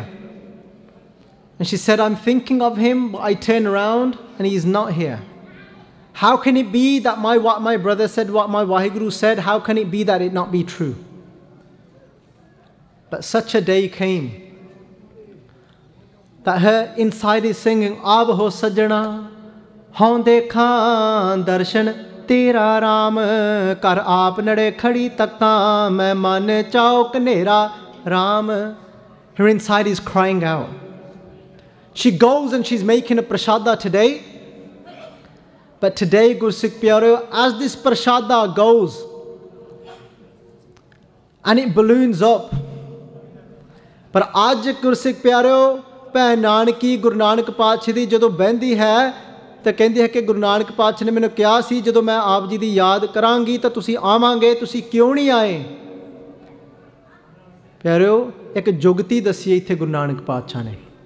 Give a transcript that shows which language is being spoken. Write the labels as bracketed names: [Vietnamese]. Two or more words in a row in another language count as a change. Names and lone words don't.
[English] And she said, I'm thinking of him, but I turn around and he is not here. How can it be that what my brother said, what my Waheguru said, how can it be that it not be true? But such a day came that her inside is singing, [Punjabi] ਆਬ ਹੋ ਸਜਣਾ, ਹਉਂ ਦੇਖਣ ਦਰਸ਼ਨ ਤੇਰਾ ਰਾਮ, ਕਰ ਆਪ ਨਦੇ ਖੜੀ ਤਕਾ, ਮੈਂ ਮਨ ਚਉਕ ਨੇਰਾ ਰਾਮ. [English] Her inside is crying out. She goes and she's making a prashada today. But today, [Punjabi] ਗੁਰਸਿੱਖ ਪਿਆਰਿਓ, [English] as this prashada goes and it balloons up, but [Punjabi] ਅੱਜ ਗੁਰਸਿੱਖ ਪਿਆਰਿਓ, ਭੈਣ ਨਾਨਕੀ ਗੁਰੂ ਨਾਨਕ ਪਾਤਸ਼ਾਹ ਦੀ ਜਦੋਂ ਬਹਿੰਦੀ ਹੈ ਤਾਂ ਕਹਿੰਦੀ ਹੈ ਕਿ ਗੁਰੂ ਨਾਨਕ ਪਾਤਸ਼ਾਹ ਨੇ ਮੈਨੂੰ ਕਿਹਾ ਸੀ ਜਦੋਂ ਮੈਂ ਆਪ ਜੀ ਦੀ ਯਾਦ ਕਰਾਂਗੀ ਤਾਂ ਤੁਸੀਂ ਆਵਾਂਗੇ, ਤੁਸੀਂ ਕਿਉਂ ਨਹੀਂ ਆਏ? ਪਿਆਰਿਓ, ਇੱਕ ਜੁਗਤੀ ਦੱਸੀ ਇੱਥੇ ਗੁਰੂ ਨਾਨਕ ਪਾਤਸ਼ਾਹ ਨੇ।